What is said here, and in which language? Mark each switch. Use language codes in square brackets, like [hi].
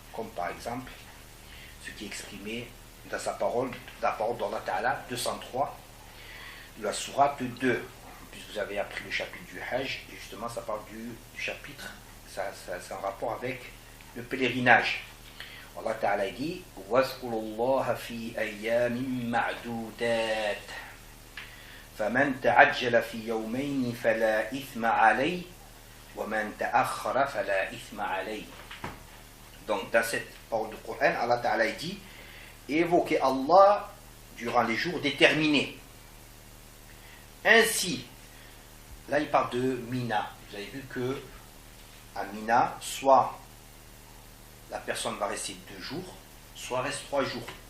[fr] Comme par exemple, ce qui est exprimé dans sa parole, dans la parole d'Allah Ta'ala, 203, la sourate 2. Puisque vous avez appris le chapitre du Hajj, et justement ça parle du chapitre, c'est en rapport avec le pèlerinage. Allah Ta'ala dit [ar] وَاذْكُرُوا اللَّهَ فِي أَيَّامٍ مَعْدُودَاتٍ فَمَنْ تَعَجَّلَ فِي يَوْمَيْنِ فَلَا إِثْمَ عَلَيْهِ وَمَنْ تَأَخَّرَ فَلَا إِثْمَ عَلَيْهِ. [fr] Donc dans cette parole du Coran, Allah Ta'ala dit évoquez Allah durant les jours déterminés. Ainsi, là il parle de Mina. Vous avez vu que à Mina, soit la personne va rester 2 jours, soit reste 3 jours.